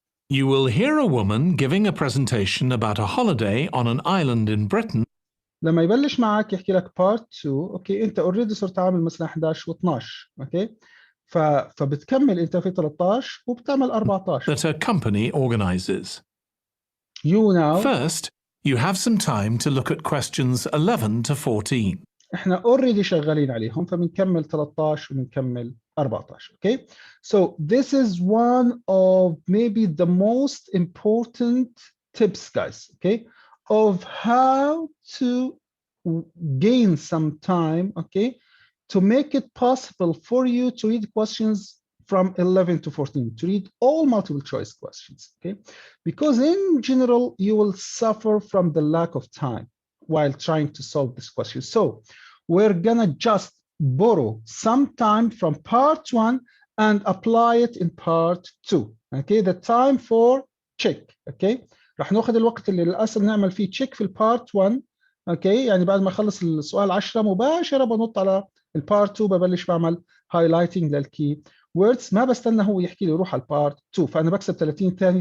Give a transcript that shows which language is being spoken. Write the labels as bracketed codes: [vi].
[en] You will hear a woman giving a presentation about a holiday on an island in Britain. [ar] لما يبلش معك يحكي لك part 2 اوكي انت اوريدي صرت عامل مثلا 11 و12 اوكي فبتكمل انت في 13 وبتعمل 14. [en] That a company organizes. You now. First, you have some time to look at questions 11 to 14. [ar] احنا اوريدي شغالين عليهم فبنكمل 13 وبنكمل 14. [en] Okay, so this is one of maybe the most important tips, guys, okay, of how to gain some time, okay, to make it possible for you to read questions from 11 to 14, to read all multiple choice questions, okay, because in general you will suffer from the lack of time while trying to solve this question. So we're gonna just borrow some time from part 1 and apply it in part 2. Okay, the time for check. [ar] Okay, راح ناخذ الوقت اللي للاسف نعمل فيه check في البارت 1. اوكي يعني بعد ما اخلص السؤال 10 مباشره بنط على البارت 2 ببلش بعمل هايلايتنج للكي ووردز، ما بستنى هو يحكي لي روح على البارت 2، فانا بكسب 30 ثانيه.